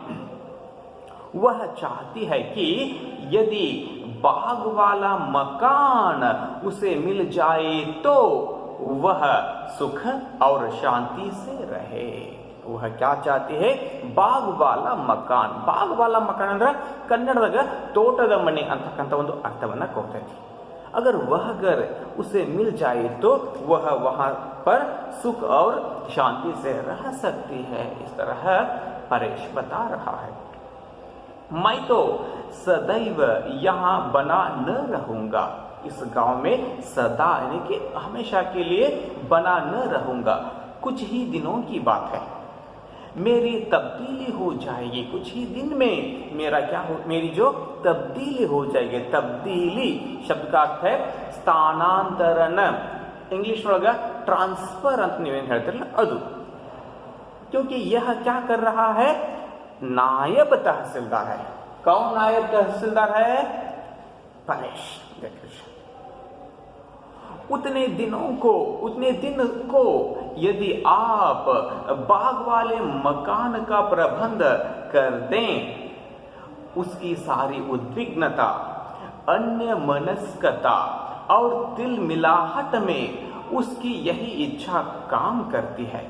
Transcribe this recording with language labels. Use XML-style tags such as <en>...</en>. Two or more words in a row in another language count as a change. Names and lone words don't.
<hi>वह चाहती है कि यदि बाग वाला मकान उसे मिल जाए तो वह सुख और शांति से रहे। वह क्या चाहती है? बाग वाला मकान। बाग वाला मकान</hi> <kn>ಅಂದ್ರೆ ಕನ್ನಡದಾಗ ತೋಟದ ಮನೆ ಅಂತಕ್ಕಂಥ ಒಂದು ಅರ್ಥವನ್ನ ಕೊಡ್ತೈತಿ।</kn> <hi>अगर वह घर उसे मिल जाए तो वह वहां पर सुख और शांति से रह सकती है। इस तरह परेश बता रहा है। मैं तो सदैव यहाँ बना न रहूंगा, इस गांव में सदा यानी कि हमेशा के लिए बना न रहूंगा। कुछ ही दिनों की बात है, मेरी तब्दीली हो जाएगी। कुछ ही दिन में मेरा क्या हो, मेरी जो तब्दीली हो जाएगी। तब्दीली शब्द का अर्थ है स्थानांतरण।</hi> <kn>इंग्लिश ಒಳಗ ट्रांसफर ಅಂತ ನೀವೇನು ಹೇಳ್ತಿರಲ್ಲ ಅದು।</kn> <hi>क्योंकि यह क्या कर रहा है, नायब तहसीलदार है। कौन नायब तहसीलदार है? परेश। उतने दिन को यदि आप बाग वाले मकान का प्रबंध कर दें, उसकी सारी उद्विग्नता, अन्य मनस्कता और तिल मिलाहट में उसकी यही इच्छा काम करती है।</hi>